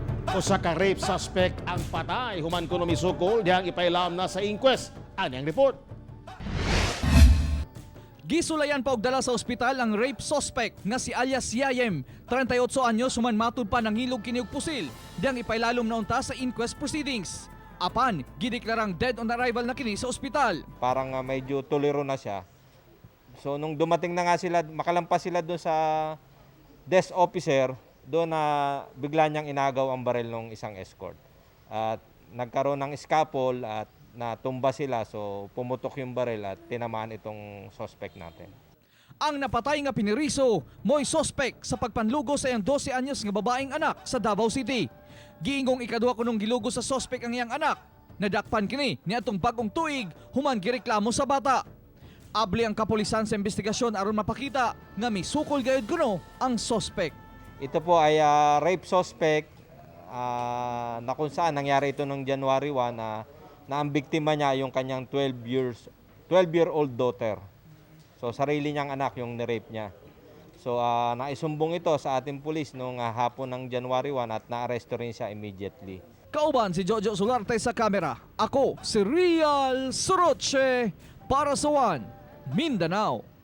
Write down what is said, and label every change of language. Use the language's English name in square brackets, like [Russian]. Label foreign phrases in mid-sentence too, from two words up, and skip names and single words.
[Cebuano] Usa ka [English] rape suspect [Cebuano] ang patay human kuno misukol diyang ipailam na sa inquest. Ani ang report. Gisulayan pa og dala sa ospital ang [English] rape suspect [Cebuano] nga si alias Yayem, 38 anyos human matud pa ng hilog kini og pusil, diyang ipailalom na unta sa [English] inquest proceedings. [Cebuano] Apan, gideklarang [English] dead on arrival [Cebuano] na kini sa ospital. [Filipino] Parang medyo tuliro na siya. So nung dumating na nga sila, makalampas sila doon sa [English] desk officer, [Filipino] doon na bigla niyang inagaw ang baril ng isang escort. At nagkaroon ng scaffold at natumba sila, so pumutok yung baril at tinamaan itong suspect natin. [Cebuano] Ang napatay nga piniriso, mo'y suspect sa pagpanlugo sa iyang 12 anyos nga babaeng anak sa Davao City. Giingong ikaduha kunong gilugo sa suspect ang iyang anak. Nadakpan kini ni atong bagong tuig human gireklamo sa bata. Abli ang kapulisan sa investigasyon aron mapakita nga may sukol gayud kuno ang suspect. [Filipino] Ito po ay [English] rape suspect [Filipino] na kung saan nangyari ito noong January 1 na ang biktima niya yung kanyang [English] 12-year-old daughter. [Filipino] So sarili niyang anak yung ni-rape niya. So naisumbong ito sa ating pulis noong hapon ng January 1 at na-arresto rin siya immediately. [Cebuano] Kauban si Jojo Solarte sa kamera. Ako si Real Soroche para sa One Mindanao.